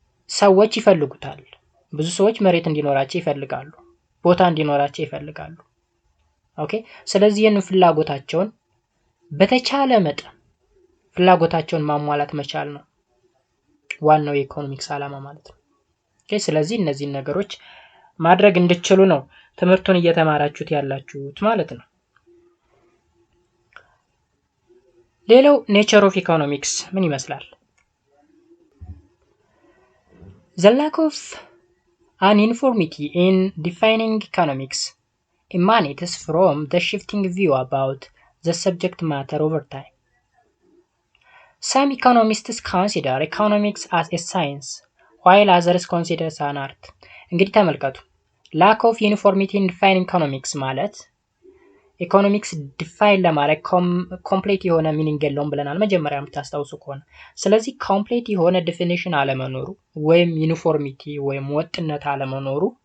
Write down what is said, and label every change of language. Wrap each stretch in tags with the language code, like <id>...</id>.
<am>ሰዎች ይፈልጉታል። ብዙ ሰዎች መሬት እንዲኖራቸው ይፈልጋሉ፣ ቦታ እንዲኖራቸው ይፈልጋሉ። ኦኬ። ስለዚህ ይህንን ፍላጎታቸውን በተቻለ መጠን ፍላጎታቸውን ማሟላት መቻል ነው ዋናው የኢኮኖሚክስ አላማ ማለት ነው። ኦኬ። ስለዚህ እነዚህን ነገሮች ማድረግ እንድትችሉ ነው ትምህርቱን እየተማራችሁት ያላችሁት ማለት ነው። ሌላው ኔቸር ኦፍ ኢኮኖሚክስ ምን ይመስላል?</am> <en>The lack of an uniformity in defining economics emanates from the shifting view about the subject matter over time. Some economists consider economics as a science, while others consider it an art.</en> <am>እንግዲህ ተመልከቱ።</am> <en>lack of uniformity in defining economics</en> <am>ማለት ኢኮኖሚክስ ዲፋይን ለማድረግ ኮምፕሌት የሆነ ሚኒንግ የለውም ብለናል መጀመሪያ የምታስታውሱ ከሆነ። ስለዚህ ኮምፕሌት የሆነ ዲፊኒሽን አለመኖሩ ወይም ዩኒፎርሚቲ ወይም ወጥነት አለመኖሩ</am>